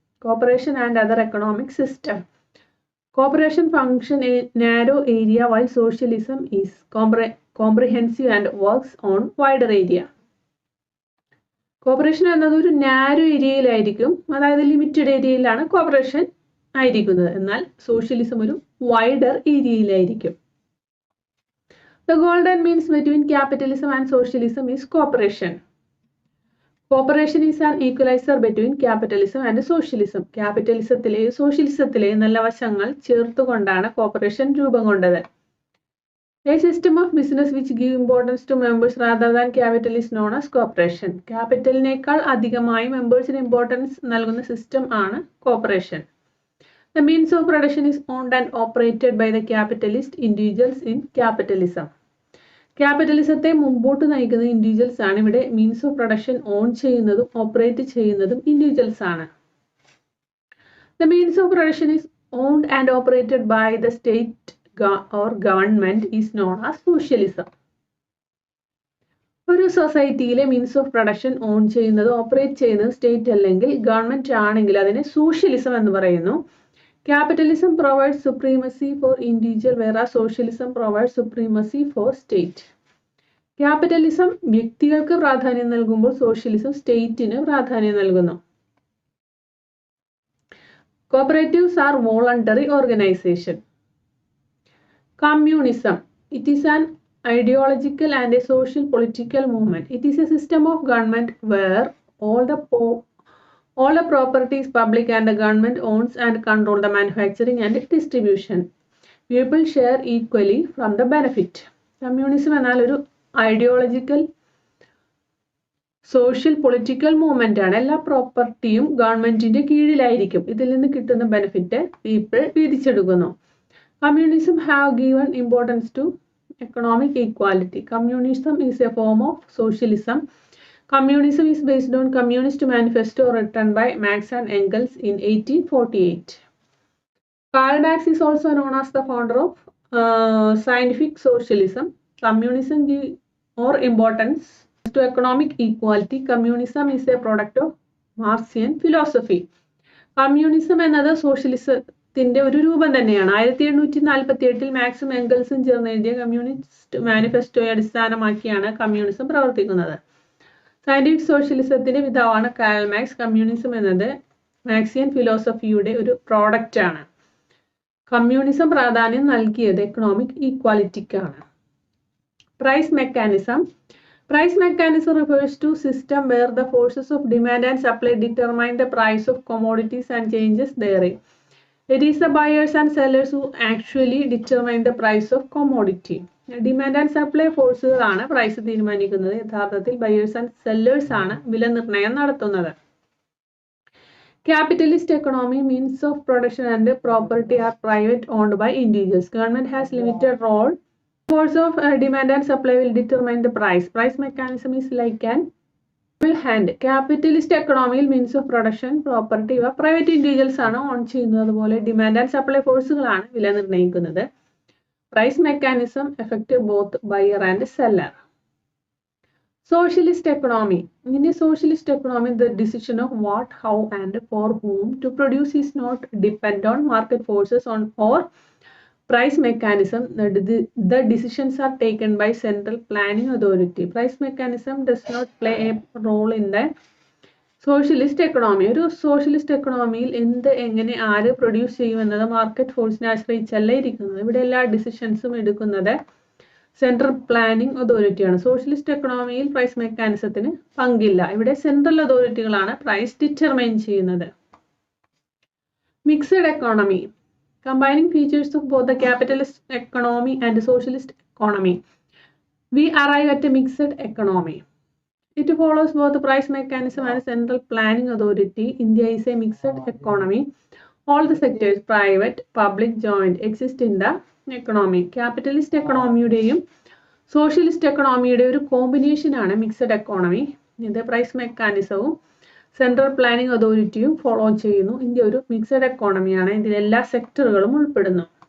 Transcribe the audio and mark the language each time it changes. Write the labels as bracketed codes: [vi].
[en] Cooperation and other economic system. Cooperation function a narrow area while socialism is comprehensive and works on wider area. [ml] Cooperation എന്നത് ഒരു narrow ഏരിയയിലായിരിക്കും, അതായത് limited ഏരിയയിലാണ് corporation ആയിരിക്കുന്നത്. എന്നാൽ socialism ഒരു wider ഏരിയയിലായിരിക്കും. [en] The golden means between capitalism and socialism is cooperation. Cooperation is an equalizer between capitalism and socialism. [ml] ക്യാപിറ്റലിസത്തിലെയും സോഷ്യലിസത്തിലെയും നല്ല വശങ്ങൾ ചേർത്തുകൊണ്ടാണ് corporation രൂപം കൊണ്ടത്. [en] A system of business which give importance to members rather than capital is known as cooperation. [ml] ക്യാപിറ്റലിനേക്കാൾ അധികമായി മെമ്പേഴ്സിന് importance നൽകുന്ന system ആണ് corporation. [en] The means of production is owned and operated by the capitalist individuals in capitalism. [ml] ക്യാപിറ്റലിസത്തെ മുമ്പോട്ട് നയിക്കുന്ന individuals ആണ്. ഇവിടെ means of production on ചെയ്യുന്നതും operate ചെയ്യുന്നതും individuals ആണ്. [en] The means of production is owned and operated by the state or government is known as socialism. [ml] ഒരു സൊസൈറ്റിയിലെ means of production on ചെയ്യുന്നത് operate ചെയ്യുന്നത് സ്റ്റേറ്റ് അല്ലെങ്കിൽ ഗവൺമെന്റ് ആണെങ്കിൽ അതിനെ സോഷ്യലിസം എന്ന് പറയുന്നു. [en] Capitalism provides supremacy for individual, whereas socialism provides supremacy for state. [ml] Capitalism വ്യക്തികൾക്ക് പ്രാധാന്യം നൽകുമ്പോൾ സോഷ്യലിസം സ്റ്റേറ്റിന് പ്രാധാന്യം നൽകുന്നു. [en] Cooperatives are voluntary organization. Communism. It is an ideological and a social political movement. It is a system of government where all the property is public and the government owns and control the manufacturing and distribution. People share equally from the benefit. [ml] Communism എന്നാൽ ഒരു ideological social political movement ആണ്. എല്ലാ പ്രോപ്പർട്ടിയും ഗവൺമെന്റിന്റെ കീഴിലായിരിക്കും. ഇതിൽ നിന്ന് കിട്ടുന്ന benefit people വീതിച്ചെടുക്കുന്നു. [en] Communism have given importance to economic equality. Communism is a form of socialism. Communism is based on Communist Manifesto written by Marx and Engels in 1848. Karl Marx is also known as the founder of scientific socialism. Communism gives more importance to economic equality. Communism is a product of Marxian philosophy. [ml] Communism എന്നത് സോഷ്യലിസത്തിന്റെ ഒരു രൂപം തന്നെയാണ്. 1748 മാക്സും എംഗൽസും ചേർന്ന് എഴുതിയ communist മാനിഫെസ്റ്റോയെ അടിസ്ഥാനമാക്കിയാണ് communism പ്രവർത്തിക്കുന്നത്. Scientific സോഷ്യലിസത്തിന്റെ പിതാവാണ് Karl Marx. Communism എന്നത് മാക്സിയൻ ഫിലോസഫിയുടെ ഒരു പ്രോഡക്റ്റ് ആണ്. കമ്മ്യൂണിസം പ്രാധാന്യം നൽകിയത് economic ഈക്വാലിറ്റിക്കാണ്. Price mechanism. [en] Price mechanism refers to system where the forces of demand and supply determine the price of commodities and changes therein. It is the buyers and sellers who actually determine the price of commodity. [ml] Demand and supply ഫോഴ്സുകളാണ് price തീരുമാനിക്കുന്നത്. യഥാർത്ഥത്തിൽ buyers and sellers ആണ് വില നിർണ്ണയം നടത്തുന്നത്. [en] Capitalist economy, means of production and property are private owned by individuals. Government has limited role. Force of demand and supply will determine the price. Price mechanism is like an hand. Capitalist economy, means of production, property [ml] ഇവ private individuals ആണ് on ചെയ്യുന്നത്. അതുപോലെ demand and supply ഫോഴ്സുകളാണ് വില നിർണ്ണയിക്കുന്നത്. [en] Price mechanism effect both buyer and seller. Socialist economy. In a socialist economy, the decision of what, how, and for whom to produce is not depend on market forces or price mechanism. The decisions are taken by central planning authority. Price mechanism does not play a role in the socialist economy. [ml] ഒരു socialist എക്കണോമിയിൽ എന്ത് എങ്ങനെ ആര് produce ചെയ്യുമെന്നത് market ഫോഴ്സിനെ ആശ്രയിച്ചല്ല ഇരിക്കുന്നത്. ഇവിടെ എല്ലാ ഡിസിഷൻസും എടുക്കുന്നത് central planning അതോറിറ്റിയാണ്. Socialist എക്കണോമിയിൽ price മെക്കാനിസത്തിന് പങ്കില്ല. ഇവിടെ സെൻട്രൽ അതോറിറ്റികളാണ് പ്രൈസ് ഡിറ്റർമൈൻ ചെയ്യുന്നത്. Mixed economy. [en] Combining features of both the capitalist economy and socialist economy, we arrive at a mixed economy. It follows both the price mechanism and central planning authority. India is a mixed economy. All the sectors, private, public, joint, exist in the economy. [ml] Capitalist എക്കണോമിയുടെയും socialist എക്കണോമിയുടെ ഒരു combination ആണ് mixed economy. ഇത് price മെക്കാനിസവും central planning അതോറിറ്റിയും follow ചെയ്യുന്നു. India ഒരു mixed എക്കോണമിയാണ്. ഇതിൽ എല്ലാ സെക്ടറുകളും ഉൾപ്പെടുന്നു.